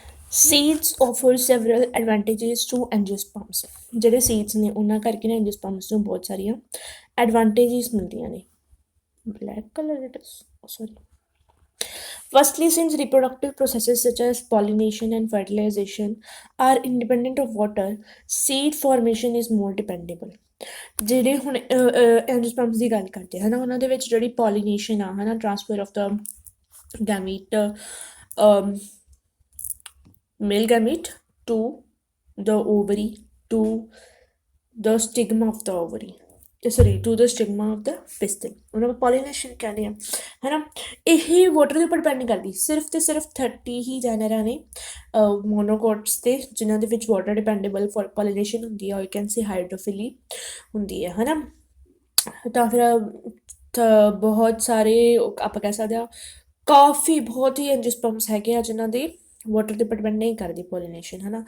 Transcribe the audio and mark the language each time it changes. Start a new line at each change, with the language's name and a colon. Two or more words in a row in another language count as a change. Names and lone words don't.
English: seeds offer several advantages to angiosperms.
Punjabi: ਜਿਹੜੇ ਸੀਡਸ ਨੇ ਉਹਨਾਂ ਕਰਕੇ ਨਾ ਐਂਜੀਓਸਪਰਮਸ ਨੂੰ ਬਹੁਤ ਸਾਰੀਆਂ ਐਡਵਾਂਟੇजेस ਮਿਲਦੀਆਂ ਨੇ।
English: black colour it is, sorry. Firstly, since reproductive processes such as pollination and fertilization are independent of water, seed formation is more dependable.
Punjabi: ਜਿਹੜੇ ਹੁਣ ਐਂਜੀਓਸਪਰਮਸ ਦੀ ਗੱਲ ਕਰਦੇ ਹੈ ਨਾ, ਉਹਨਾਂ ਦੇ ਵਿੱਚ ਜਿਹੜੀ ਪੋਲੀਨੇਸ਼ਨ ਆ ਹੈ ਨਾ,
English: transfer of the gamete, male gamete to the ovary to the stigma of the ovary, to the stigma of the pistil,
Punjabi: ਉਹਨਾਂ ਨੂੰ ਪੋਲੀਨੇਸ਼ਨ ਕਹਿੰਦੇ ਆ ਹੈ ਨਾ। ਇਹ ਵਾਟਰ ਦੇ ਉੱਪਰ ਡਿਪੈਂਡ ਨਹੀਂ ਕਰਦੀ, ਸਿਰਫ ਤੇ ਸਿਰਫ 30 ਹੀ ਜੈਨਰਾਂ ਨੇ ਮੋਨੋਕੋਟਸ ਤੇ ਜਿਨ੍ਹਾਂ ਦੇ ਵਿੱਚ
English: water dependable for pollination
Punjabi: ਹੁੰਦੀ ਆ, ਔਰ
English: can see hydrophily
Punjabi: ਹੁੰਦੀ ਹੈ ਨਾ। ਤਾਂ ਫਿਰ ਬਹੁਤ ਸਾਰੇ ਆਪਾਂ ਕਹਿ ਸਕਦੇ ਹਾਂ ਕਾਫੀ ਬਹੁਤ ਹੀ ਐਂਜੀਓਸਪਰਮਸ ਹੈਗੇ ਆ ਜਿਨ੍ਹਾਂ ਦੇ ਵਾਟਰ ਦੇ ਉੱਪਰ ਡਿਪੈਂਡ ਨਹੀਂ ਕਰਦੀ ਪੋਲੀਨੇਸ਼ਨ ਹੈ ਨਾ।